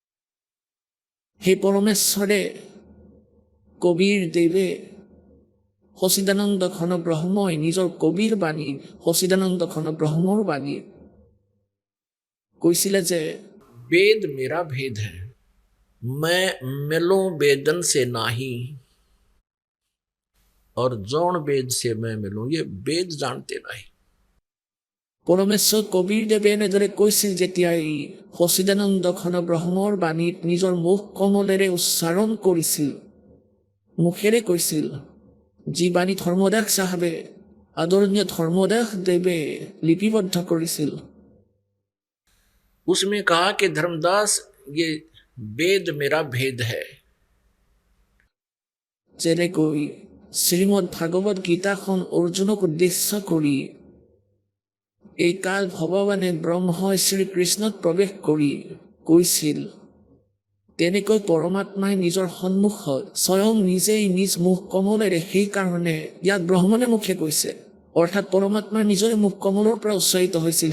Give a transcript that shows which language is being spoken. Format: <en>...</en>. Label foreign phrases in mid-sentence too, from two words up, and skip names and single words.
<as>সেই পৰমেশ্বৰে, কবিৰ দেৱে সচিদানন্দ ঘন ব্ৰহ্মই নিজৰ কবিৰ বাণী সচিদানন্দ ঘন ব্ৰহ্মৰ বাণী কৈছিলে যে</as> <hi>वेद मेरा भेद है, मैं मिलूं वेदन से नाही, और जौन वेद से मैं मिलूं, ये वेद जानते नहीं।</hi> <as>পৰমেশ্বৰ কবিৰদেৱে এনেদৰে কৈছিল যেতিয়া এই সচিদানন্দ ঘন ব্ৰহ্মৰ বাণীত নিজৰ মুখ কমলেৰে উচ্চাৰণ কৰিছিল, মুখেৰে কৈছিল, যি বাণী ধৰ্মদাস চাহাবে আদৰণীয় ধৰ্মদাস দেৱে লিপিবদ্ধ কৰিছিল।</as> <hi>उसमें कहा कि धर्मदास ये वेद मेरा भेद है।</hi> <as>যেনেকৈ শ্ৰীমদ ভাগৱত গীতাখন অৰ্জুনক উদ্দেশ্য কৰি এই কাল ভগৱানে ব্ৰহ্মই শ্ৰীকৃষ্ণত প্ৰৱেশ কৰি কৈছিল, তেনেকৈ পৰমাত্মাই নিজৰ সন্মুখত স্বয়ং নিজেই নিজ মুখ কমলেৰে, সেইকাৰণে ইয়াত ব্ৰহ্মণে মুখে কৈছে, অৰ্থাৎ পৰমাত্মাৰ নিজৰে মুখ কমলৰ পৰা উচ্চাৰিত হৈছিল।</as>